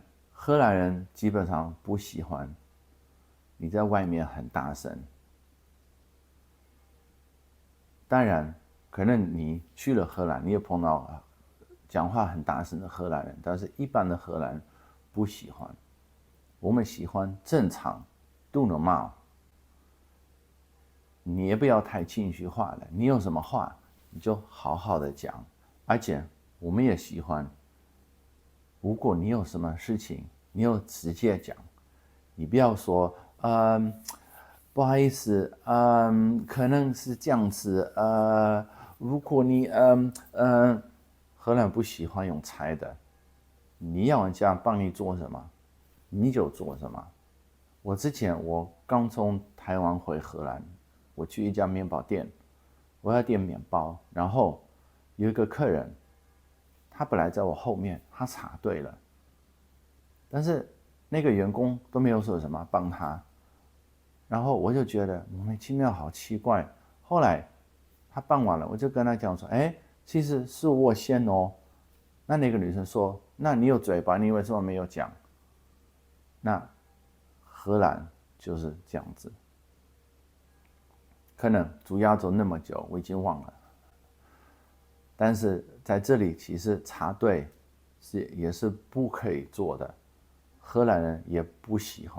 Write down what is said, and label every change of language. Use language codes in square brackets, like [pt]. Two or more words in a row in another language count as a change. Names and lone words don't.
[zh] 荷蘭人基本上不喜歡你在外面很大聲。當然，可能你去了荷蘭，你也碰到講話很大聲的荷蘭人，但是一般的荷蘭人不喜歡。我們喜歡正常 ， [en] do normal。 [zh] 你也不要太情緒化了，你有什麼話你就好好的講，而且我們也喜歡，如果你有什麼事情，你有直接講，你不要說不好意思，可能是這樣子，如果你荷蘭不喜歡用猜的，你要人家幫你做什麼，你就做什麼。我剛從台灣回荷蘭，我去一家麵包店，我要點麵包，然後有一個客人，他本來在我後面，他插隊了，但是那個員工都沒有說什麼幫他，然後我就覺得莫名其妙，好奇怪。後來他辦完了，我就跟他講說，其實是我先哦。那個女生說，那你有嘴巴，你為什麼沒有講？那荷蘭就是這樣子，可能住亞洲那麼久，我已經忘了。但是在這裡，其實插隊也是不可以做的，荷蘭人也不喜歡。